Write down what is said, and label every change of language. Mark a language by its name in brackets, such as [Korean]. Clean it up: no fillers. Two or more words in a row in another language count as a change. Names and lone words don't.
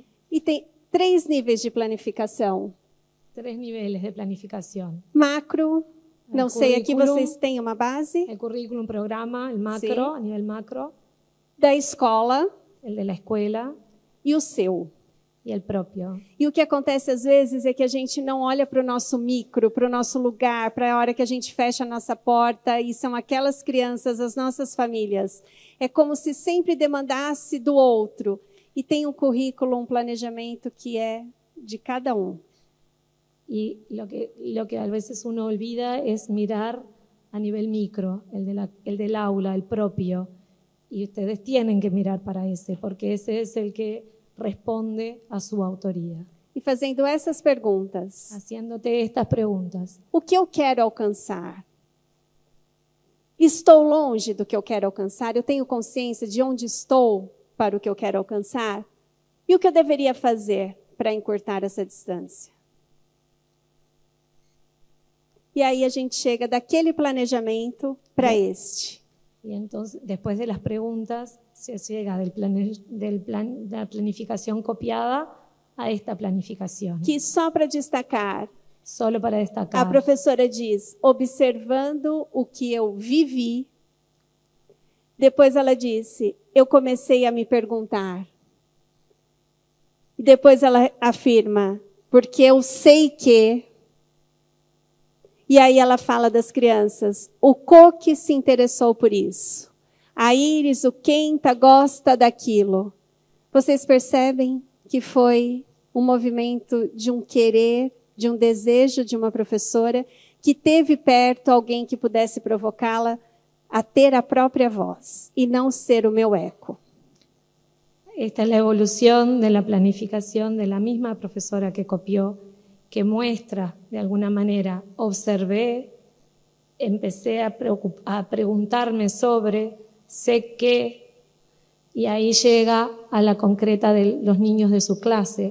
[Portuguese] E tem 3 níveis de planificação. [Spanish] 3 niveles de planificación. [Portuguese] Macro, não sei, aqui vocês têm uma base. [Spanish] El currículum, programa, el macro, Sí. a nivel macro. [Portuguese] Da escola [Spanish] El de la escuela [Portuguese] e o seu. [Spanish] y el propio. [Portuguese] E o que acontece às vezes é que a gente não olha para o nosso micro, para o nosso lugar, para a hora que a gente fecha a nossa porta e são aquelas crianças, as nossas famílias. É como se sempre demandasse do outro. E tem um currículo, um planejamento que é de cada um. [Spanish] Y lo que a veces uno olvida es mirar a nivel micro, el del aula, el propio. Y ustedes tienen que mirar para ese, porque ese es el que responde a su autoría. [Portuguese] E fazendo essas perguntas. [Spanish] Haciéndote estas preguntas. [Portuguese] O que eu quero alcançar? Estou longe do que eu quero alcançar? Eu tenho consciência de onde estou para o que eu quero alcançar? E o que eu deveria fazer para encurtar essa distância? E aí a gente chega daquele planejamento para este. Y entonces, después de las preguntas, se llega de la planificación copiada a esta planificación. Que só para destacar, Solo para destacar, a professora diz, observando o que eu vivi. Depois ela disse, eu comecei a me perguntar. E depois ela afirma, porque eu sei que. E aí ela fala das crianças, o Coque se interessou por isso. A Iris, o Kenta gosta daquilo. Vocês percebem que foi um movimento de um querer, de um desejo de uma professora que teve perto alguém que pudesse provocá-la a ter a própria voz e não ser o meu eco. [Spanish] esta es la evolución de la planificación de la misma profesora que copió, que muestra de alguna manera, observé, empecé a preguntarme sobre, sé qué, y ahí llega a la concreta de los niños de su clase.